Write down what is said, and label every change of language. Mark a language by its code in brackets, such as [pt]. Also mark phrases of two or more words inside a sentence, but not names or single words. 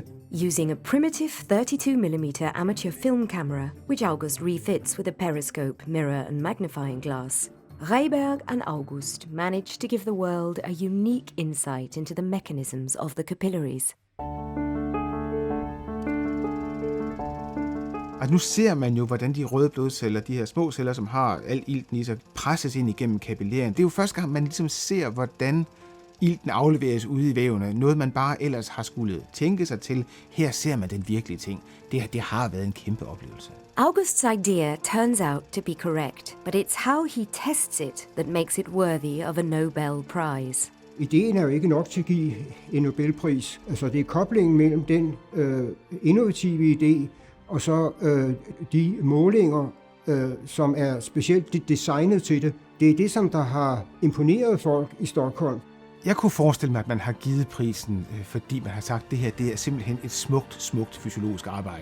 [en] Using a primitive 32mm amateur film camera, which August refits with a periscope, mirror and magnifying glass, Reyberg and August managed to give the world a unique insight into the mechanisms of the capillaries. [da] Og nu ser man jo, hvordan de røde blodceller, de her små celler, som har al ilten i sig, presses ind igennem kapillærerne. Det er jo første gang, man ligesom ser, hvordan ilten afleveres ude i vævene. Noget, man bare ellers har skulle tænke sig til. Her ser man den virkelige ting. Det har været en kæmpe oplevelse. [en] Augusts idea turns out to be correct, but it's how he tests it that makes it worthy of a Nobel Prize. [da] Ideen er jo ikke nok til at give en Nobelpris. Altså det er koblingen mellem den innovative idé og så de målinger, som er specielt designet til det. Det er det, som der har imponeret folk i Stockholm. Jeg kunne forestille mig, at man har givet prisen, fordi man har sagt, at det her det er simpelthen et smukt fysiologisk arbejde.